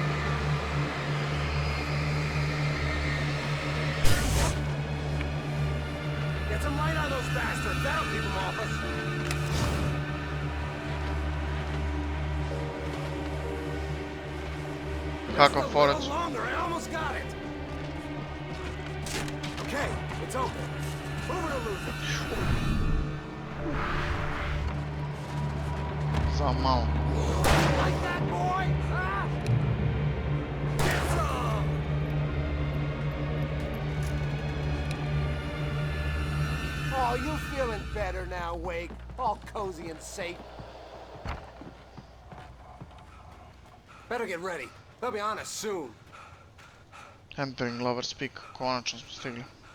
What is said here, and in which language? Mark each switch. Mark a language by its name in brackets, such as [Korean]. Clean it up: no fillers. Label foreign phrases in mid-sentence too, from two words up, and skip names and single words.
[English] Get some light on those bastards! That'll keep them off us! [Croatian] Kakav forac. [English] I almost got it. Okay, it's open. Move it or lose it. [Croatian] Za malo. [English] Like that, boy? Huh? Get some! Oh, you feeling better now, Wake? All cozy and safe. Better get ready. They'll be on us soon. Entering Lover's Peak, [Croatian] konačno smo stigli.